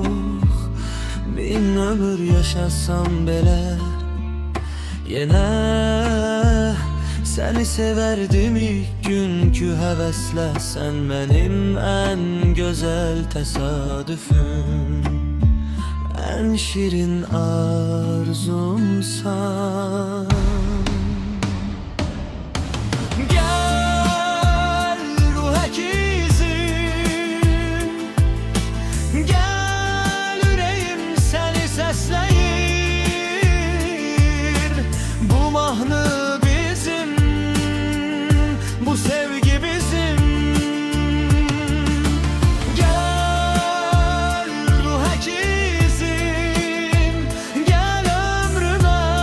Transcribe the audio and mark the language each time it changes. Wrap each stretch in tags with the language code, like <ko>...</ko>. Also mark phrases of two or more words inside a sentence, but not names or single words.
<az>Bin ömür yaşasam belə yenə səni severdim ilk günkü həvəslə. Sən mənim ən gözəl təsadüfüm, ən şirin arzumsan. Bu mahnı bizim, bu sevgi bizim.</az> <tr>Gel ruh ekizim, gel ömrüme.</tr>